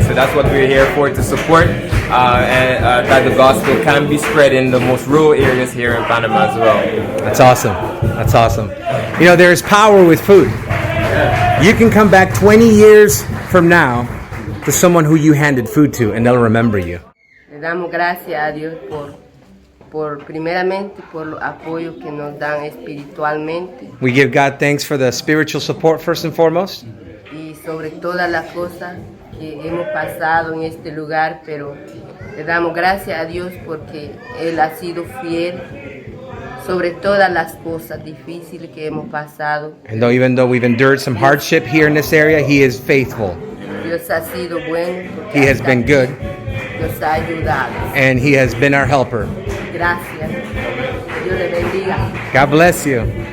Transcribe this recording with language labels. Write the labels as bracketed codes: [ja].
[en] So that's what we're here for, to support that the gospel can be spread in the most rural areas here in Panama as well. That's awesome. That's awesome. You know, there's power with food. Yeah. You can come back 20 years from now to someone who you handed food to, and they'll remember you. [es] Le damos gracias a Dios primeramente por los apoyos que nos dan espiritualmente. [en] We give God thanks for the spiritual support first and foremost. [es] Y sobre todas las cosas que hemos pasado en este lugar, pero le damos gracias a Dios porque Él ha sido fiel sobre todas las cosas difíciles que hemos pasado. [en] And even though we've endured some hardship here in this area, He is faithful. [es] Dios ha sido bueno. [en] He has been good. [es] Dios ha ayudado. [en] And He has been our helper. [es] Gracias. Dios le bendiga. [en] God bless you.